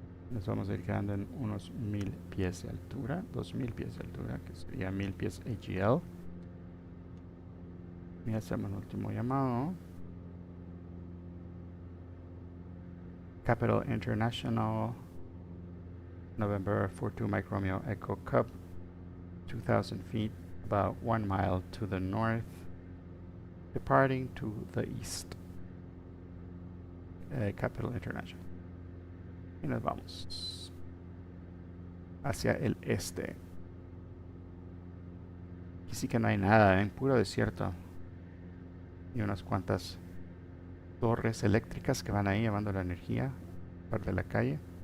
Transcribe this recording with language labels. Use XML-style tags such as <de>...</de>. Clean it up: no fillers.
<es>Nos vamos a ir quedando en unos 1000 pies de altura, 2000 pies de altura, que sería 1000 pies AGL. Y hacemos el último llamado.</es> <en>Capital International, November 42 Mike Romeo Echo Cub, 2000 feet, about 1 mile to the north, departing to the east. Capital International.</en> <es>Y nos vamos hacia el este. Aquí sí que no hay nada, en puro desierto. Y unas cuantas torres eléctricas que van ahí llevando la energía parte de la calle.</es>